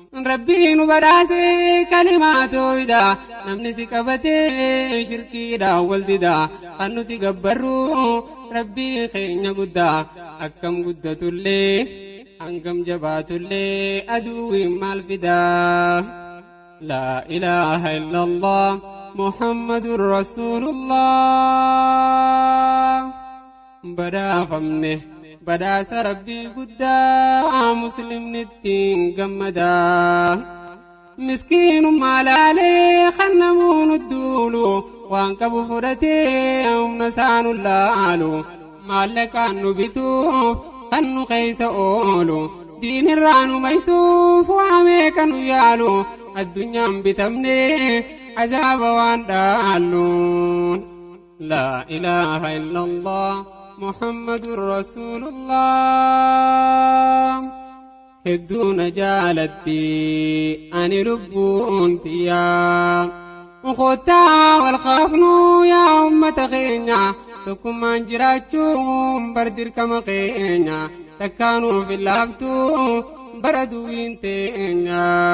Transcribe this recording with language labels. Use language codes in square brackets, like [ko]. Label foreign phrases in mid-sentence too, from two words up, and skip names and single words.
[om] Rabbii nu badhaase kalimaa toohidaa, namni si qabatee shirkiidhaan wal didaa, kan nuti gabbarru Rabbii keenya guddaa, akkam guddatullee, hangam jabaatullee aduwwiin maal fidaa? [ar] لا إله إلا الله، محمد رسول الله. [om] Badhaafamne, badhaasa Rabbii guddaa, Muslimni ittiin gammada. Miskiinummaa laalee kan namuu nu duulu, waan qabu fudhatee humna isaa nu laalu. Maallaqaan nu bituuf kan nu keessa oolu, diin irraa nu maysuuf waa meeqa nu yaalu. Addunyaan bitamne azaaba waan dhaallu. [ar] لا إله إلا الله، محمد رسول الله. [om] Hedduu na jaalatti ani lubbuun tiyya. Kottaa wal kaafnu yaa ummata keenya, tokkummaan jiraachuun bar dirqama keenya. Takkaanuuf hin laaftu bara duwiin teenya.